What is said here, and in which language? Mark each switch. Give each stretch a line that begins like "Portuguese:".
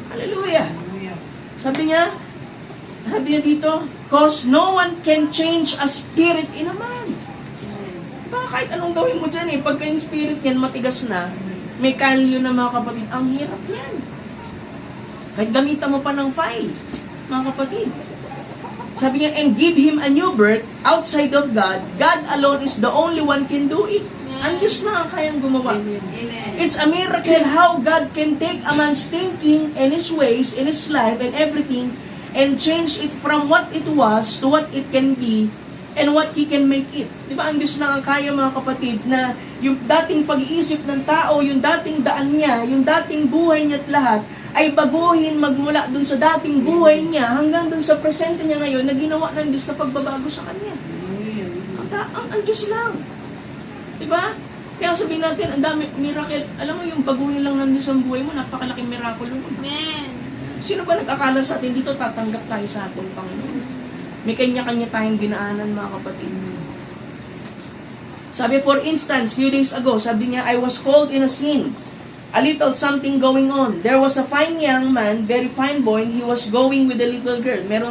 English: Hallelujah.
Filipino: Sabi niya dito,
English: cause no one can change a spirit in a man.
Filipino: Kahit anong gawin mo dyan eh, pagka yung spirit niyan matigas na, may kalyo na, mga kapatid, ang hirap yan. Kahit gamitan mo pa ng file, mga kapatid. Sabi niya,
English: and give him a new birth outside of God. God alone is the only one can do it.
Filipino: Ang Diyos na ang kayang gumawa.
English: It's a miracle how God can take a man's thinking and his ways and his life and everything and change it from what it was to what it can be and what He can make it.
Filipino: Di ba? Ang Diyos lang ang kaya, mga kapatid, na yung dating pag-iisip ng tao, yung dating daan niya, yung dating buhay niya at lahat, ay baguhin magmula dun sa dating buhay niya hanggang dun sa presente niya ngayon na ginawa ng Diyos na pagbabago sa kanya. Ang Diyos lang. Diba? Kaya sabihin natin, ang dami miracle. Alam mo, yung baguhin lang ng Diyos ang buhay mo, napakalaking miracle mo. Amen. Sino ba nag-akala sa atin dito tatanggap tayo sa ating Panginoon? May kanya-kanya tayong dinaanan, mga kapatid. Sabi,
English: for instance, few days ago,
Filipino: sabi niya,
English: I was called in a sin. A little something going on. There was a fine young man, very fine boy, he was going with a little girl.